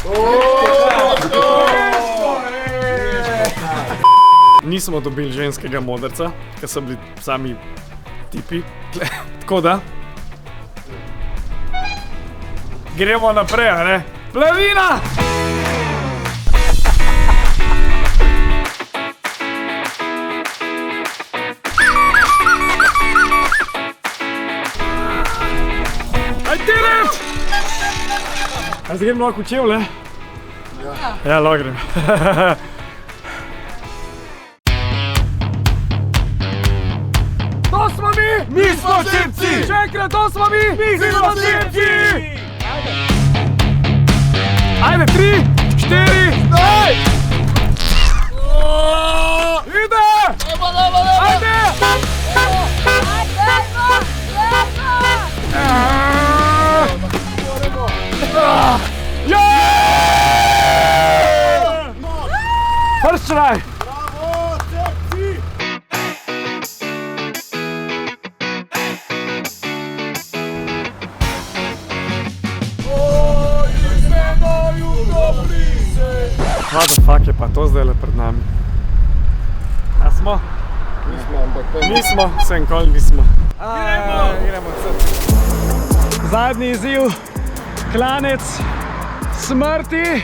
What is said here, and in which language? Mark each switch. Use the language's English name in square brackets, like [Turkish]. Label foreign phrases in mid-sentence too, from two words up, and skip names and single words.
[Slovenian] Nismo dobili ženskega modrca, ker so bili sami tipi. Tako da. Gremo naprej, a ne? Plavina! [English] I did it! [Slovenian] A zdaj gremo lahko v čevlje? Ja, lahko grem. To smo mi! Mi smo cepci! Še enkrat, to smo mi! Mi smo cepci! Ajde, 3, 4, Daj! ide! Ajde! [English] First try! [Slovenian] Bravo, cepci! [English] What the fuck [Slovenian] je pa to zdajle pred nami? A smo? Nismo, ampak Nismo, vse nikoli nismo. Gremo zadnji izziv, klanec smrti.